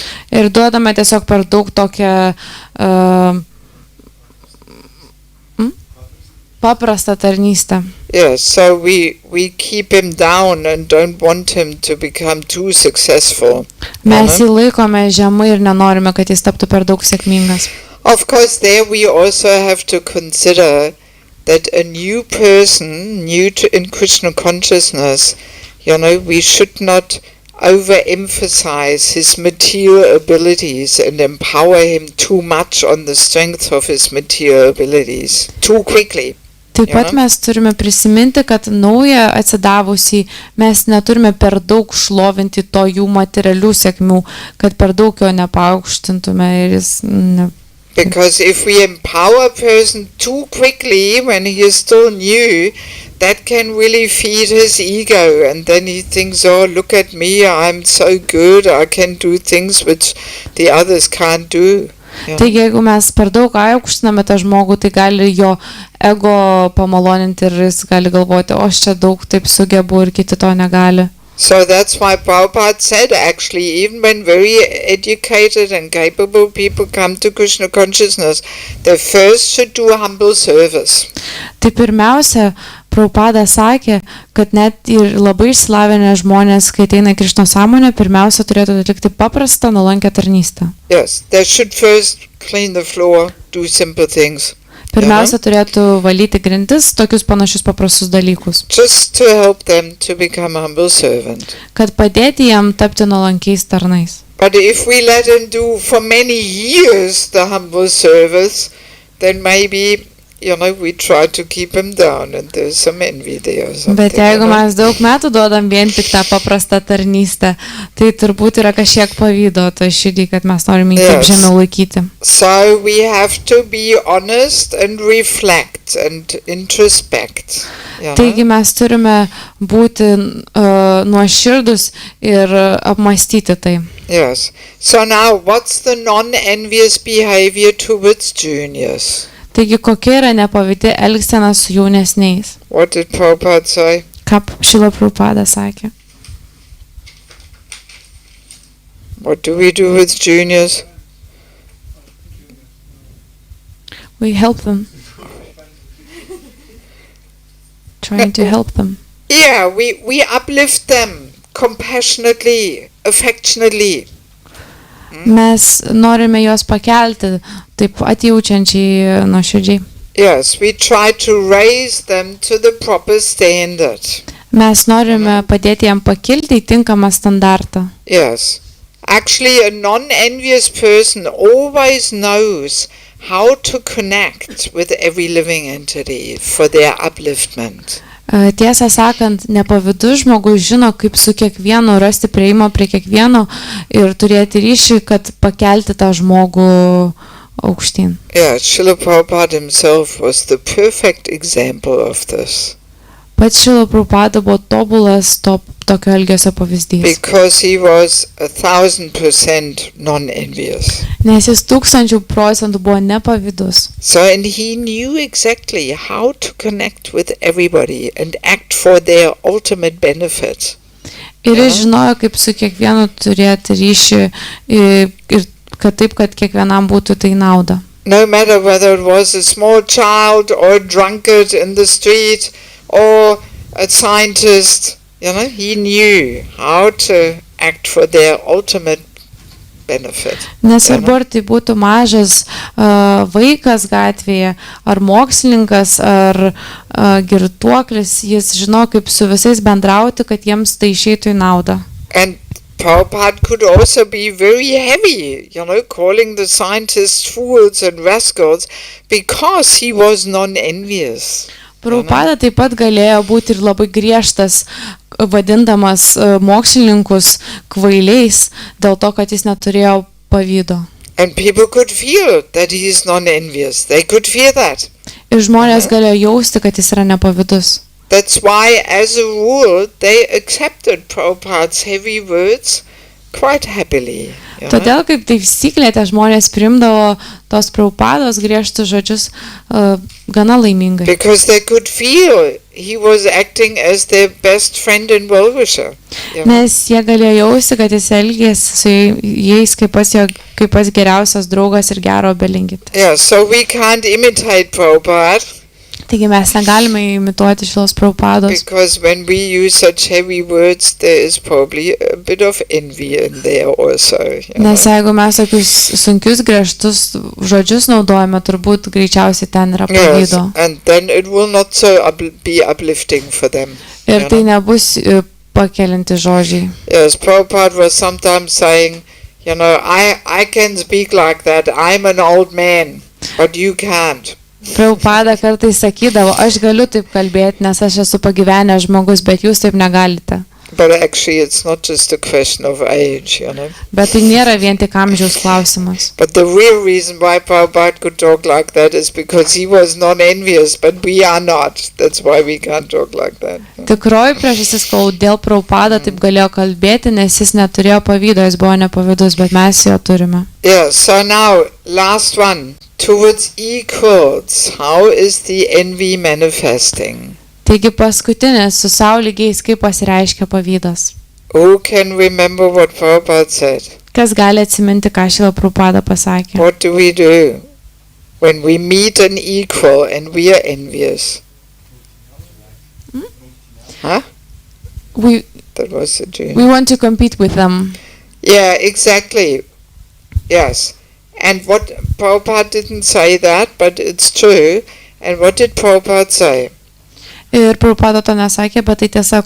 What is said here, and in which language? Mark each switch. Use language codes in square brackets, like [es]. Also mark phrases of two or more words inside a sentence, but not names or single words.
[lt] Ir duodame tiesiog per daug tokią paprastą tarnystę. [en] Yes, so we keep him down and don't want him to become too successful. [lt] Mes jį laikome žemai ir nenorime, kad jis taptų per daug sėkmingas. [en] Of course, there we also have to consider that a new person, in Krishna consciousness, we should not overemphasize his material abilities and empower him too much on the strength of his material abilities too quickly. [lt] Taip pat mes turime prisiminti, kad naują atsidavusį mes neturime per daug šlovinti to jų materialių sėkmių, kad per daug jo nepaaukštintume ir jis [en] Because if we empower a person too quickly when he is still new, that can really feed his ego, and then he thinks, oh, look at me, I'm so good, I can do things which the others can't do. [lt] Taigi, jeigu mes per daug aukštiname tą žmogų, tai gali jo ego pamaloninti ir jis gali galvoti, o aš čia daug taip sugebu ir kiti to negali. [en] So that's why Prabhupada said, actually, even when very educated and capable people come to Krishna consciousness, they first should do a humble service. [lt] Tai pirmiausia, Prabhupada sakė, kad net ir labai išsilavinę žmonės, kai ateina į Krishna sąmonę, pirmiausia turėtų atlikti paprastą, nuolankią tarnystę. [en] Yes, they should first clean the floor, do simple things. [lt] Pirmiausia, turėtų valyti grindis, tokius panašius paprastus dalykus. [en] Just to help them to become humble servant. [lt] Kad padėti jam tapti nuolankiais tarnais. [en] But if we let him do for many years the humble service, then maybe, we try to keep him down and there's some envy there or something. [lt] Bet jeigu mes daug metų duodam vien tik tą paprastą tarnystę, tai turbūt yra kažkiek pavydo to širdį, kad mes norim jį kaip žemiau laikyti. [en] So we have to be honest and reflect and introspect. [lt] Taigi mes turime būti nuoširdus ir apmąstyti tai. [en] Yes. So now, what's the non-envious behavior towards juniors? [lt] Taigi kokia yra nepavydi elgsena su jaunesniais? [en] What did Prabhupada say? [lt] Ką Šrila Prabhupada sakė? [en] What do we do with juniors? We help them. Trying to help them. Yeah, we uplift them compassionately, affectionately. [lt] Mes norime juos pakelti, taip atjaučiančiai nuoširdžiai. [en] Yes, we try to raise them to the proper standard. [lt] Mes norime padėti jam pakilti į tinkamą standartą. [en] Yes. Actually, a non-envious person always knows how to connect with every living entity for their upliftment. [lt] Tiesą sakant, nepavydus žmogus žino, kaip su kiekvienu rasti prieimą prie kiekvieno ir turėti ryšį, kad pakelti tą žmogų aukštyn. [en] Yeah, Srila Prabhupada himself was the perfect example of this. [lt] Pats Šrila Prabhupada buvo tobulas tokio elgesio pavyzdys. [en] Because he was 1000% non-envious. [lt] Nes jis 1000% buvo nepavydus. [en] So, and he knew exactly how to connect with everybody and act for their ultimate benefit. [lt] Ir jis žinojo, kaip su kiekvienu turėti ryšį ir kad taip, kad kiekvienam būtų tai nauda. [en] No matter whether it was a small child or a drunkard in the street or a scientist, he knew how to act for their ultimate benefit. [lt] Nesvarbu, ar tai būtų mažas vaikas gatvėje, ar mokslininkas, ar girtuoklis, jis žino, kaip su visais bendrauti, kad jiems tai išeitų į naudą. [en] And Prabhupada could also be very heavy, calling the scientists fools and rascals because he was non-envious. [lt] Prabhupada taip pat galėjo būti ir labai griežtas, vadindamas mokslininkus kvailiais, dėl to, kad jis neturėjo pavydo. [en] And people could feel that he is non-envious. They could feel that. [lt] Ir žmonės galėjo jausti, kad jis yra nepavydus. [en] That's why, as a rule, they accepted Prabhupada's heavy words quite happily. [lt] Todėl, kaip taisyklė, tie žmonės priimdavo tos Prabhupados griežtus žodžius gana laimingai. [en] Because they could feel he was acting as their best friend and well-wisher. [lt] Nes jie galėjo jausti, kad jis elgėsi su jais kaip pats geriausias draugas ir gero belingit. [en] Yeah, so we can't imitate Prabhupada. [lt] Taigi mes negalime imituoti šios Prabhupados. [en] Because when we use such heavy words, there is probably a bit of envy in there also. [lt] Nes jeigu mes tokius sunkius griežtus žodžius naudojame, turbūt greičiausiai ten yra pavydo. [en] Yes, and then it will not so be uplifting for them. [lt] Ir tai nebus pakelinti žodžiai. [en] Yes, Prabhupada was sometimes saying, I can speak like that, I'm an old man, but you can't. [lt] Prabhupada kartais sakydavo, aš galiu taip kalbėti, nes aš esu pagyvenęs žmogus, bet jūs taip negalite. [en] But actually it's not just a question of age, [lt] Bet tai nėra vien tik amžiaus klausimas. [en] But the real reason why Prabhupada could talk like that is because he was non-envious, but we are not. That's why we can't talk like that. [lt] Tikroji priežastis, kodėl Prabhupada taip galėjo kalbėti, nes jis neturėjo pavydo, jis buvo nepavydus, bet mes jo turime. [en] Yeah, so now, last one. Towards equals, how is the envy manifesting? [lt] Taigi paskutinis, su sau lygiais, kaip pasireiškia pavydas. [en] Who can remember what Prabhupada said? [lt] Kas gali atsiminti, ką Šrila Prabhupada pasakė? [en] What do we do when we meet an equal and we are envious? Huh? That was the dream. We want to compete with them. Yeah, exactly. Yes. And what Prabhupada didn't say that, but it's true. And what did Prabhupada say? [lt] Ir Prabhupada to nesakė, bet tai tiesa, ką Prabhupada sakė? [en] Who can remember?